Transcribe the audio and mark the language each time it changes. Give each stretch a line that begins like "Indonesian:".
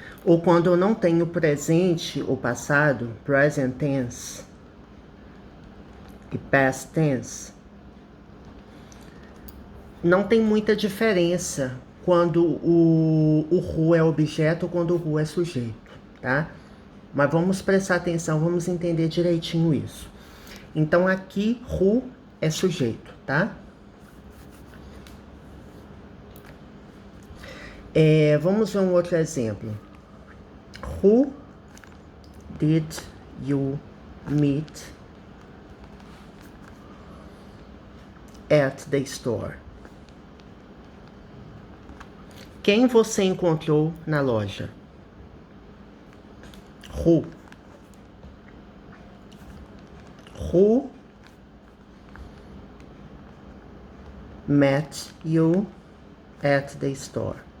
Portuguese: Ou quando eu não tenho presente ou passado, present tense e past tense, não tem muita diferença quando o who é objeto ou quando o who é sujeito, tá? Mas vamos prestar atenção, vamos entender direitinho isso. Então aqui, who é sujeito, tá? Vamos ver um outro exemplo.
English: Who did you meet at the store?
Portuguese: Quem você encontrou na loja?
English: Who. Who met you at the store?